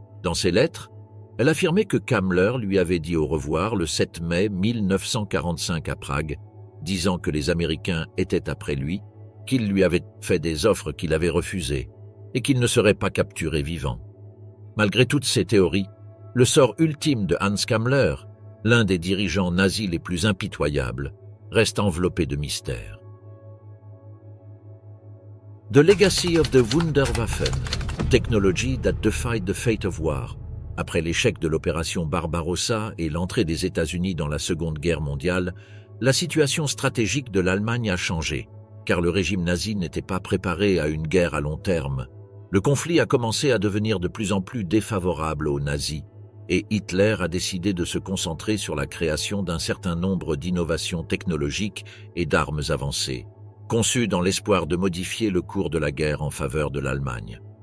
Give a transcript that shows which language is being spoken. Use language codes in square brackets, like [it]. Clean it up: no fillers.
[fr] Dans ces lettres, elle affirmait que Kammler lui avait dit au revoir le 7 mai 1945 à Prague, disant que les Américains étaient après lui, qu'il lui avait fait des offres qu'il avait refusées et qu'il ne serait pas capturé vivant. Malgré toutes ces théories, le sort ultime de Hans Kammler, l'un des dirigeants nazis les plus impitoyables, reste enveloppé de mystère. [en] The Legacy of the Wunderwaffen, Technology that defied the fate of war. [fr] Après l'échec de l'opération Barbarossa et l'entrée des États-Unis dans la Seconde Guerre mondiale, la situation stratégique de l'Allemagne a changé, car le régime nazi n'était pas préparé à une guerre à long terme. Le conflit a commencé à devenir de plus en plus défavorable aux nazis, et Hitler a décidé de se concentrer sur la création d'un certain nombre d'innovations technologiques et d'armes avancées, conçues dans l'espoir de modifier le cours de la guerre en faveur de l'Allemagne.